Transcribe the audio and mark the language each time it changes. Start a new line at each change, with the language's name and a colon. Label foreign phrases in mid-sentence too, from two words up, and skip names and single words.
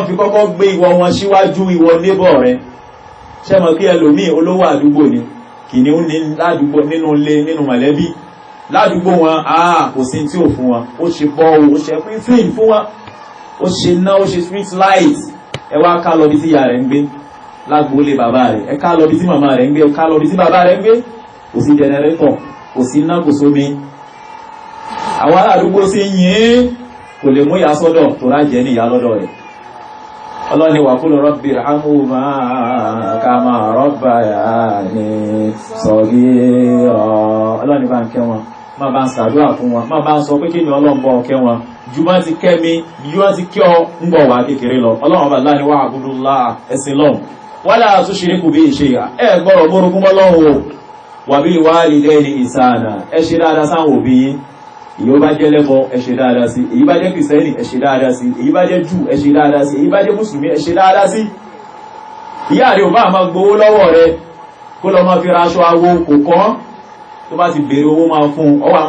Yoruba: fi kọ́kọ́ gbé ìwọ wọn síwájú ìwọ neighbor rẹ̀ ṣé mọ̀ pé ẹlòmíì olówó àdúgbò ni kìnìún ní ládùúgbò nínú ilé nínú mọ̀lẹ́bí ládùúgbò wọn kò sí tí ò fún wọn ó ṣe bọ́ ó ṣe pín fún wọn ó ṣe ná ó ṣe
English: street light
Yoruba: ẹ wá ká lọ bí tí ìyá rẹ̀ ń gbé lágbóolé bàbá rẹ̀ ẹ ká lọ bí tí màmá rẹ̀ ń gbé ká lọ bí tí bàbá rẹ̀ ń gbé kò sí jẹnẹrétọ̀ kò sí iná kò sómi àwọn aládùúgbò sí yìí kò lè mú ìyá sọ́dọ̀ tó rájẹ́ ní ìyá lọ́dọ̀ rẹ̀ ọlọ́ni wà
Arabic: قل رب ارحمهما كما ربياني
Yoruba: saghira ọlọ́ni bá ń kẹ́ wọn má bá ń ṣàdúrà fún wọn má bá ń sọ pé kí ni ọlọ́run bọ́ kẹ́ wọn ju bá ti kẹ́ mi ju bá ti kẹ́ ọ ń bọ̀ wá kékeré lọ ọlọ́run bá láni wa'budullaha ẹ̀sìn lọ́hùn
Arabic: ولا تشركوا به شيئا
Yoruba: ẹ gbọ́dọ̀ mórogún mọ́ lọ́hùn o
Arabic: وبالوالدين إحسانا
Yoruba: ẹ ṣe dáadáa sáwọn òbí yín èyí ó bá jẹ́ lẹ́bọ ẹ ṣe dáadáa sí èyí bá jẹ́ kìrìsìtẹ́nì ẹ ṣe dáadáa sí èyí bá jẹ́ jù ẹ ṣe dáadáa sí èyí bá jẹ́ mùsùlùmí ẹ ṣe dáadáa sí ìyá rẹ̀ ò bá máa gbowó lọ́wọ́ rẹ̀ kó lọ máa fi ra aṣọ awo kò kọ́ tó bá ti béèrè owó máa fún ọ wá